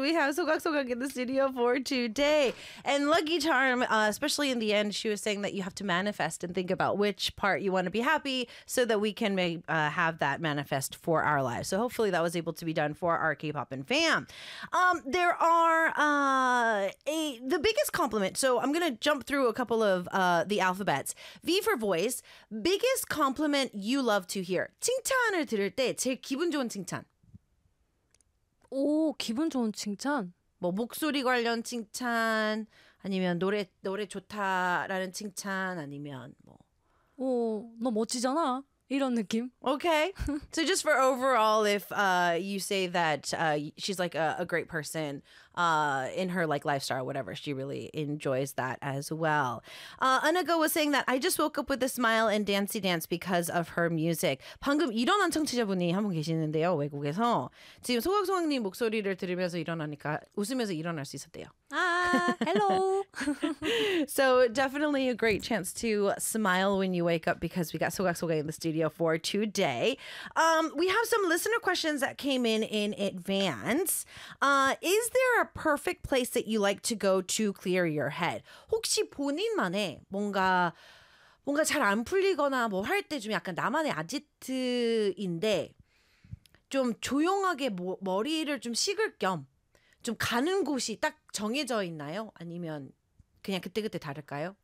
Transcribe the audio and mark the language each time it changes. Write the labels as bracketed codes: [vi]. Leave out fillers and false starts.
[en] We have Sogak Sogak in the studio for today. And Lucky Charm, especially in the end, she was saying that you have to manifest and think about which part you want to be happy so that we can make, have that manifest for our lives. So hopefully that was able to be done for our K-pop and fam. There are the biggest compliment. So I'm going to jump through a couple of the alphabets. V for voice. Biggest compliment you love to hear. [ko] 칭찬을 들을 때 제일 기분 좋은 칭찬. 오, 기분 좋은 칭찬. 뭐 목소리 관련 칭찬 아니면 노래 좋다라는 칭찬 아니면 뭐 오, 너 멋지잖아. 이런 느낌. [en] Okay. So just for overall if you say that she's like a great person in her like lifestyle whatever, she really enjoys that as well. Anago was saying that I just woke up with a smile and dancey dance because of her music. [ko] 방금 일어난 청취자분이 한 분 계시는데요, 외국에서. 지금 소각소각님 목소리를 들으면서 일어나니까 웃으면서 일어날 수 있었대요. [en] Hello. So definitely a great chance to smile when you wake up because we got Sogak Sogak in the studio for today. We have some listener questions that came in advance. Is there a perfect place that you like to go to clear your head? [ko] 혹시 본인만의 뭔가 잘 안 풀리거나 뭐 할 때 좀 약간 나만의 아지트인데 좀 조용하게 머리를 좀 식을 겸 좀 가는 곳이 딱 정해져 있나요? 아니면 그냥 그때그때 다를까요?